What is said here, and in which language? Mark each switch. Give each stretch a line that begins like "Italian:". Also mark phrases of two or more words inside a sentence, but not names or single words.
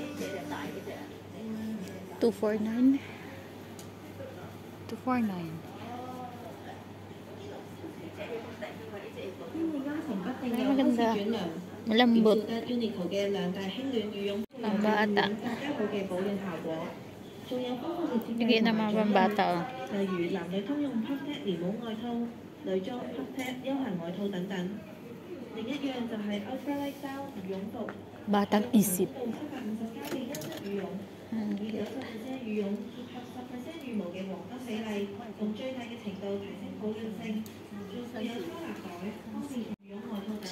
Filipino: 249. 249. Ay, maganda. Malambot. Pambata. Sige na mga pambata, oh.
Cantonese: 例如男女通用
English: puff tag
Cantonese: 連帽外套、女裝
English: puff tag
Cantonese: 休閒外套等等。另一樣就係
English: ultralight style
Cantonese: 羽絨服，
Filipino: Batang isip.
Cantonese: 750 加嘅優質羽絨，以90%羽絨結合10%羽毛嘅黃金比例，用最大嘅程度提升保暖性，仲有收納袋、方便羽絨外套等等。